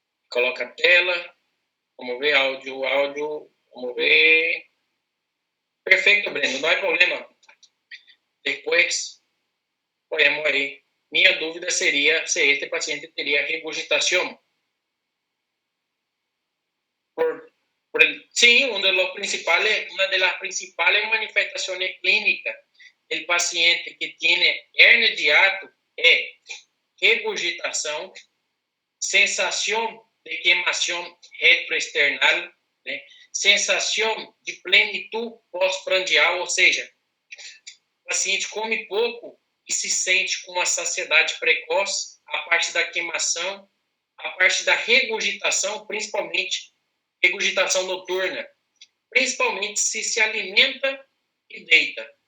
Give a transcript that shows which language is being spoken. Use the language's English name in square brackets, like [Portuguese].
[Portuguese] Coloca a tela. Vamos ver áudio. Vamos ver. Perfeito, Breno, não há problema. Depois, podemos aí. Minha dúvida seria se este paciente teria regurgitação. [Spanish] Sí, una de las principales manifestaciones clínicas del paciente que tiene hernia de hiato es regurgitación, sensación de quemación retroesternal, né? [Portuguese] Sensação de plenitude pós-prandial, ou seja, o paciente come pouco e se sente com uma saciedade precoce, a parte da queimação, a parte da regurgitação, principalmente regurgitação noturna, principalmente se alimenta e deita.